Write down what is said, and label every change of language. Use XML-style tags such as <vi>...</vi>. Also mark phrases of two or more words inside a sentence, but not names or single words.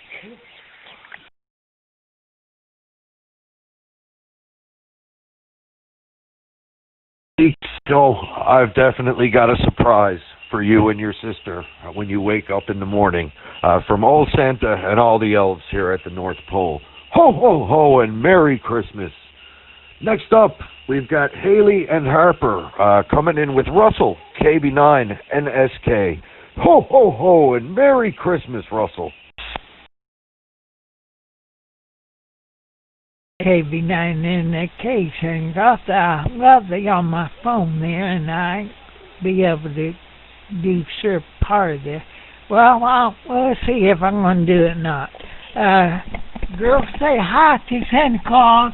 <en>So I've definitely got a surprise for you and your sister when you wake up in the morning from old Santa and all the elves here at the North Pole. Ho, ho, ho, and Merry Christmas. Next up, we've got Haley and Harper coming in with Russell, KB9 NSK. Ho, ho, ho, and Merry Christmas, Russell. KB9NSK saying, I love it on my phone there, and I be able to do sure part of this. Well, we'll see if I'm going to do it or not. Girls, say hi to Santa Claus.</en>